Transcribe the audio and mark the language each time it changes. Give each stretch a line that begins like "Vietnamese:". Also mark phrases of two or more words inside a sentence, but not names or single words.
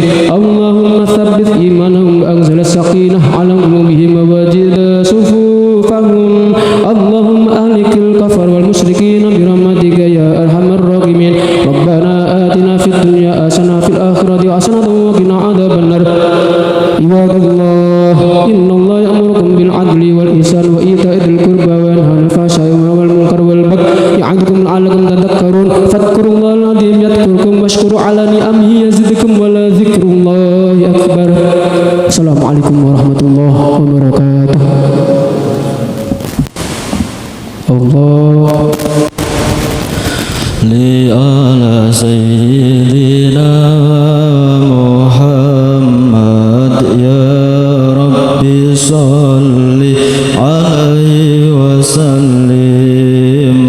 Arabic: اللهم ثبت إيمانهم وأنزل السكينة على قلوبهم ووحد صفوفهم. اللهم أهلك الكفار والمشركين برحمتك يا أرحم الراحمين. ربنا آتنا في الدنيا حسنة في الآخرة إن الله يأمركم بالعدل والإحسان وإيتاء ذي القربى وينهى عن الفحشاء والمنكر والبغي يعظكم لعلكم تذكرون فاذكروا الله العظيم يذكركم واشكروا على نعمه يزدكم ولذكر الله أكبر. السلام عليكم ورحمة الله وبركاته. Allah لي على سيدنا محمد يا رب صل عليه وسلم.